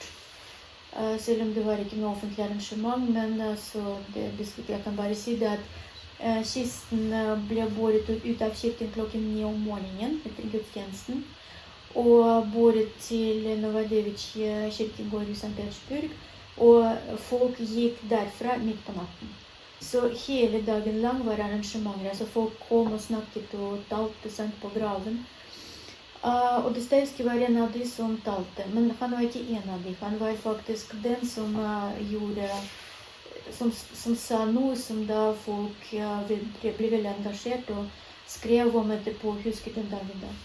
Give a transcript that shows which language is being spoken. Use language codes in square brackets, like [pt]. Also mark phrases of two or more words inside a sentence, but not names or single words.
[no] Selv om [sv] det var inte något offentligt arrangemang, men så jag kan bara säga att kisten blev båret ut av kyrkan klockan 9 om morgonen efter gudstjänsten. Och båret till Novodevitj kyrkogård i Sankt Petersburg. Och folk gick därifrån mitt på natten. [no] Så hele dagen lang var arrangementer. Altså folk kom og snakket og talte sant, på graven. Og Dostojevskij var en av de som talte, men han var ikke en av de. Han var faktisk den som som sa noe som da folk ble veldig engasjert og skrev om etterpå, husket den dagen da.